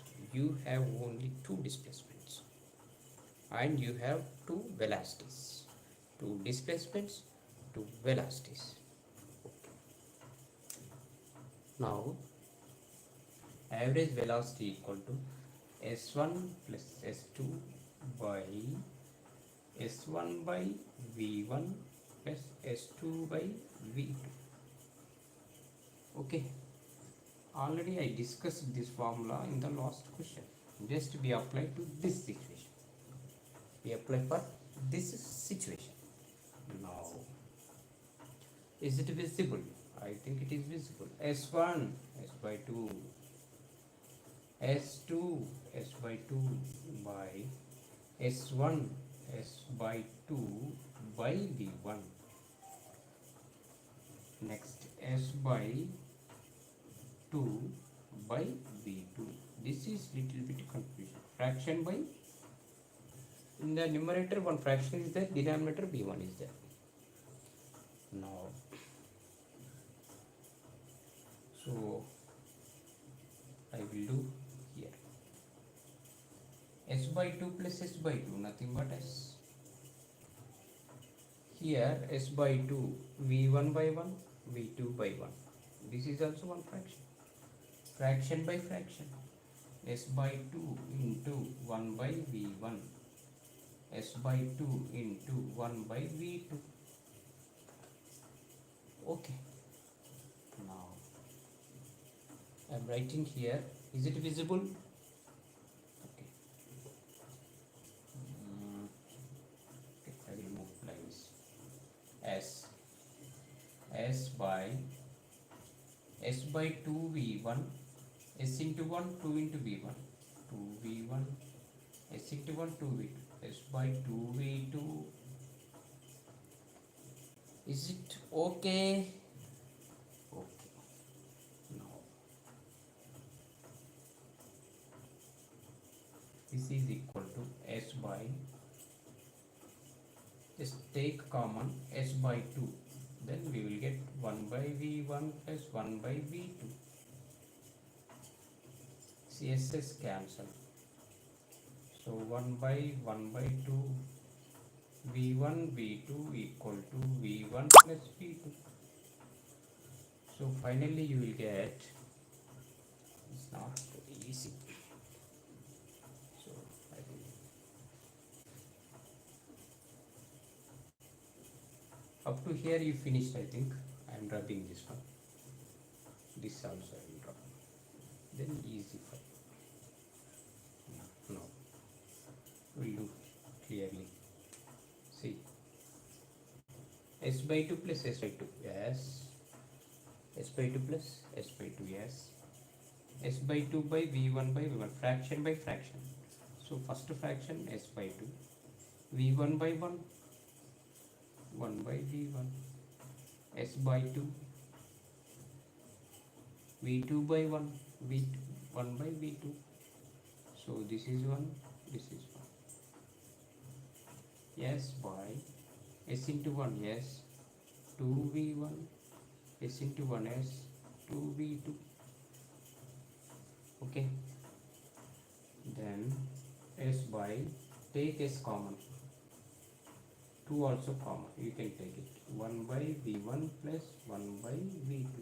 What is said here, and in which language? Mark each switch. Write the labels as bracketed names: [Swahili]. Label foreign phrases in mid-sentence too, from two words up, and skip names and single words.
[English] You have only two displacements and you have two velocities. Two displacements, two velocities. Okay. Now average velocity equal to S1 plus S2 by S1 by V1 plus S2 by V2. Okay, already I discussed this formula in the last question. Just we apply to this situation. We apply for this situation. Now, is it visible? I think it is visible. S1 S by 2, S2 S by 2 by S1 S by 2 by V1. Next S by 2 by V2. This is little bit confusion. Fraction by, in the numerator one fraction is there, denominator b1 is there. Now, so I will do here s by 2 plus s by 2, nothing but s. Here s by 2, v1 by 1, v2 by 1. This is also one fraction. Fraction by fraction. S by 2 into 1 by v1. S by 2 into 1 by v2. Okay. Now I am writing here. Is it visible? Okay. Okay, I will move like this. S by 2 v1, s into 1, 2 into v1, 2 v1, s into 1, 2 v2, s by 2 v2. Is it okay? Okay. Now this is equal to s by, just take common s by 2, then we will get 1 by v1 plus 1 by v2. CSS cancel. So 1 by 2 v1 v2 equal to v1 plus v2. So finally you will get, it's not easy. So I will, up to here you finished. I think I am rubbing this one. This also I will rub. Then easy for you. No. We'll do clearly. See. S by 2 plus S by 2. Yes. S by 2 plus S by 2. Yes. S by 2 by V1 by V1. Fraction by fraction. So first fraction S by 2. V1 by 1. 1 by V1. S by 2. V2 by 1. V2. 1 by V2. So this is 1. This is 1. Yes by S into 1. Yes. 2V1. S into 1 S. 2V2. Okay. Then S by, take S common. 2 also common. You can take it. 1 by V1 plus 1 by V2.